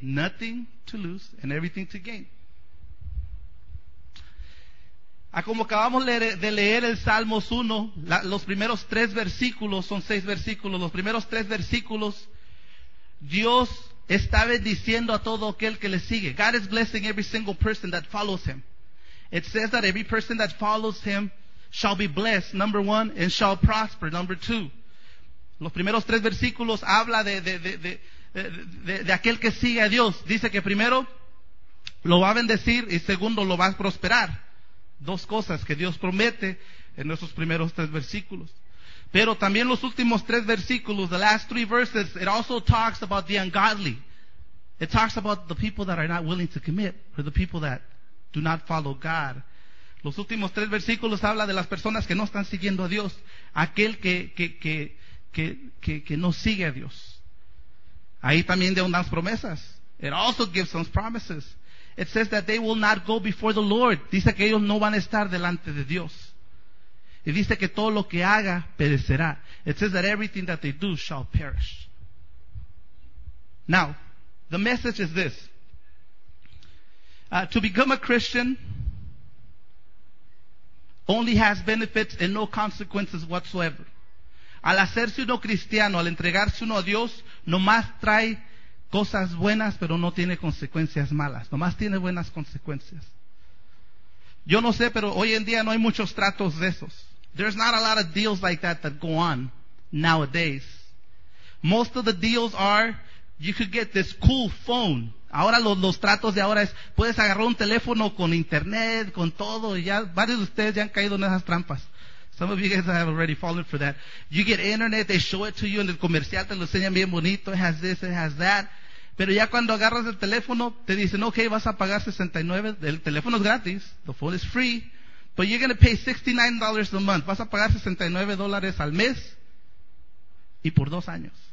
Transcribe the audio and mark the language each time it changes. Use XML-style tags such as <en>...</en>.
<en>Nothing to lose and everything to gain.</en> <es>A como acabamos de leer el Salmos 1, los primeros tres versículos, son seis versículos, los primeros tres versículos, Dios está bendiciendo a todo aquel que le sigue.</es> <en>God is blessing every single person that follows him. It says that every person that follows him shall be blessed, number one, and shall prosper, number two.</en> <es>Los primeros tres versículos habla de aquel que sigue a Dios. Dice que primero lo va a bendecir y segundo lo va a prosperar. Dos cosas que Dios promete en esos primeros tres versículos. Pero también los últimos tres versículos,</es> <en>the last three verses, it also talks about the ungodly. It talks about the people that are not willing to commit, or the people that do not follow God.</en> <es>Los últimos tres versículos habla de las personas que no están siguiendo a Dios, aquel que no sigue a Dios. Ahí también da unas promesas.</es> <en>It also gives some promises. It says that they will not go before the Lord.</en> <es>Dice que ellos no van a estar delante de Dios. Y dice que todo lo que haga perecerá.</es> <en>It says that everything that they do shall perish. Now, the message is this. To become a Christian only has benefits and no consequences whatsoever.</en> <es>Al hacerse uno cristiano, al entregarse uno a Dios, nomás trae cosas buenas, pero no tiene consecuencias malas. Nomás tiene buenas consecuencias. Yo no sé, pero hoy en día no hay muchos tratos de esos.</es> <en>There's not a lot of deals like that that go on nowadays. Most of the deals are, you could get this cool phone.</en> <es>Ahora los tratos de ahora es, puedes agarrar un teléfono con internet, con todo. Y ya, varios de ustedes ya han caído en esas trampas.</es> <en>Some of you guys have already fallen for that. You get internet, they show it to you,</en> <es>en el comercial te lo enseñan bien bonito.</es> <en>It has this, it has that.</en> <es>Pero ya cuando agarras el teléfono, te dicen, okay, vas a pagar $69. El teléfono es gratis.</es> <en>The phone is free. But you're going to pay $69 a month.</en> <es>Vas a pagar $69 al mes y por dos años.</es>